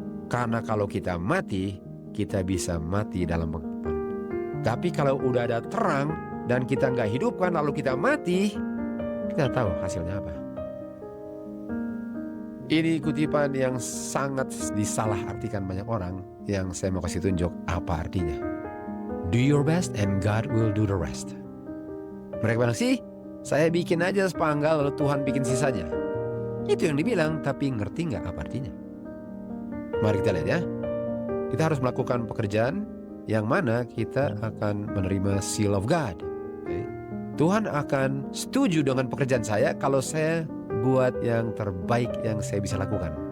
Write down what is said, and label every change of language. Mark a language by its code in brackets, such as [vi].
[id] Karena kalau kita mati, kita bisa mati dalam pengharapan. Tapi kalau udah ada terang, dan kita nggak hidupkan lalu kita mati, kita tahu hasilnya apa. Ini kutipan yang sangat disalahartikan banyak orang, yang saya mau kasih tunjuk apa artinya. [en] Do your best and God will do the rest. [id] Mereka bilang sih, saya bikin aja sepanggal lalu Tuhan bikin sisanya. Itu yang dibilang, tapi ngerti nggak apa artinya? Mari kita lihat ya. Kita harus melakukan pekerjaan yang mana kita akan menerima [en] seal of God. [id] Okay. Tuhan akan setuju dengan pekerjaan saya kalau saya buat yang terbaik yang saya bisa lakukan.